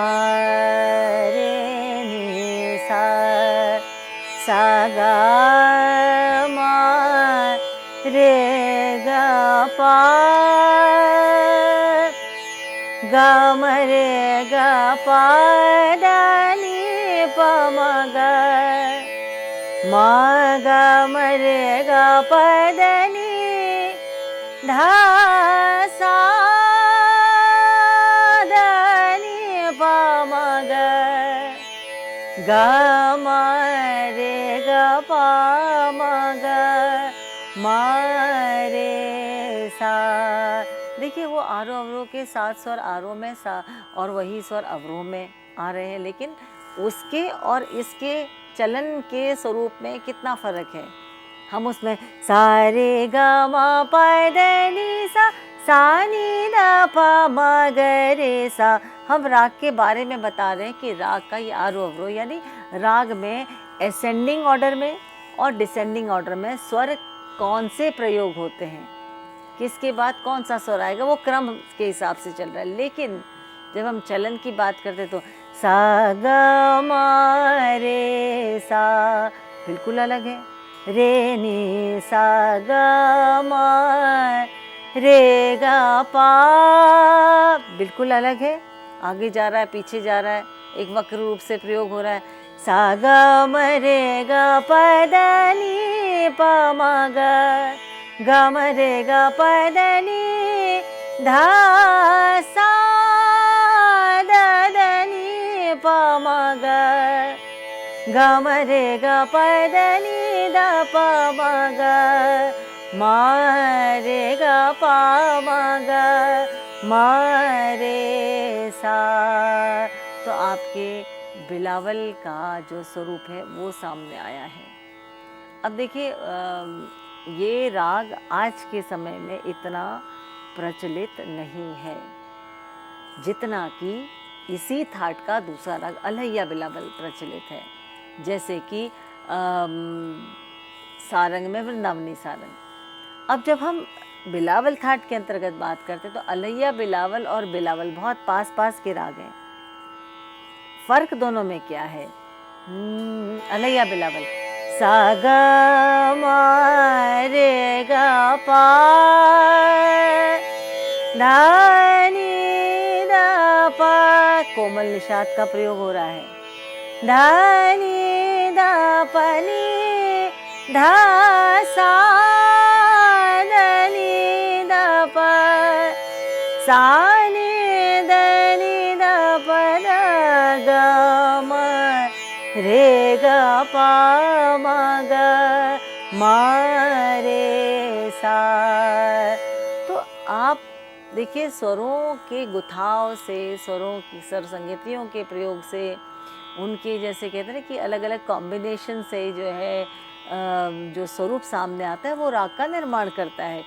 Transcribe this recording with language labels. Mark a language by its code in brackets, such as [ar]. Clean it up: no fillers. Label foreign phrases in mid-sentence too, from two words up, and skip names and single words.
[hi] रे नि सा सा ग म रे ग पा ग म रे ग पा द नि प म ग म ग म रे ग प द नि ध सा द नि प म ग ग म रे ग प म ग म रे सा। देखिए वो आरोह अवरोह के 7 स्वर आरोह में सा और वही स्वर अवरोह में आ रहे हैं, लेकिन उसके और इसके चलन के स्वरूप में कितना फर्क है। हम उसमें सा रे ग म प द नि सा सा नि द प म ग रे सा, हम राग के बारे में बता रहे हैं कि राग का ये आरोह अवरोह यानी राग में [en] ascending order [hi] में और [en] descending order [hi] में स्वर कौन से प्रयोग होते हैं, किसके बाद कौन सा स्वर आएगा, वो क्रम के हिसाब से चल रहा है। लेकिन जब हम चलन की बात करते तो सा ग म रे सा बिल्कुल अलग है, रे नि सा ग म रे ग पा बिल्कुल अलग है, आगे जा रहा है पीछे जा रहा है, एक वक्र रूप से प्रयोग हो रहा है। सा ग म रे ग प द नि प म ग ग म रे ग प द नि ध सा द द नि प म ग ग म रे ग प द नि द प म ग म रे ग प म ग म रे सा। तो आपके बिलावल का जो स्वरूप है वो सामने आया है। अब देखिए ये राग आज के समय में इतना प्रचलित नहीं है जितना कि इसी थाट का दूसरा राग अलैया बिलावल प्रचलित है, जैसे कि सारंग में वृंदावनी सारंग। अब जब हम बिलावल थाट के अंतर्गत बात करते तो अलैया बिलावल और बिलावल बहुत पास पास के राग हैं। फर्क दोनों में क्या है? अलैया बिलावल सा ग म रे ग पा ध नि द प, कोमल निषाद का प्रयोग हो रहा है, ध नि द प नि ध सा द नि द प सा नि द नि द प द ग म रे ग प म ग म रे सा। तो आप देखिए स्वरों के गुथाव से, स्वरों की स्वर संगतियों के प्रयोग से, उनके जैसे कहते हैं ना कि अलग अलग कॉम्बिनेशन से जो है जो स्वरूप सामने आता है वो राग का निर्माण करता है।